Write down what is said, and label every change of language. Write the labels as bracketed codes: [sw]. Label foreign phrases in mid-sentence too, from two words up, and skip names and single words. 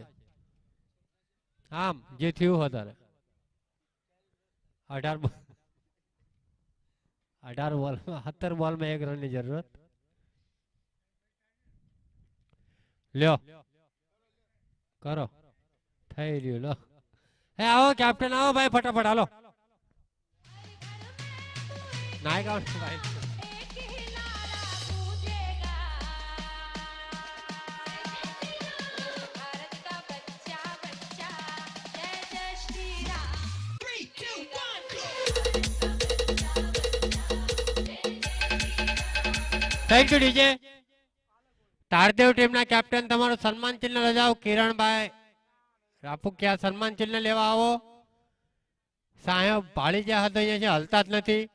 [gu] આમ જે થયું અત્યારે 18 બોલ 17 બોલમાં 1 રનની જરૂરત. લ્યો કરો થઈ રહ્યું. લો હે આવો કેપ્ટન આવો ભાઈ ફટાફટ હાલો. નાયક આવો ભાઈ. [hi] भारत का बच्चा बच्चा जय जय श्री राम. [gu] 3, 2, 1, go! [en] thank you DJ. [gu] તારદેવ ટીમના કેપ્ટન તમારું સન્માન ચિહ્ન રજાઓ. કિરણભાઈ રાપુકિયા સન્માન ચિહ્ન લેવા આવો. સાહેબ ભાળી જ્યાં હતો અહીંયા હલતા જ નથી.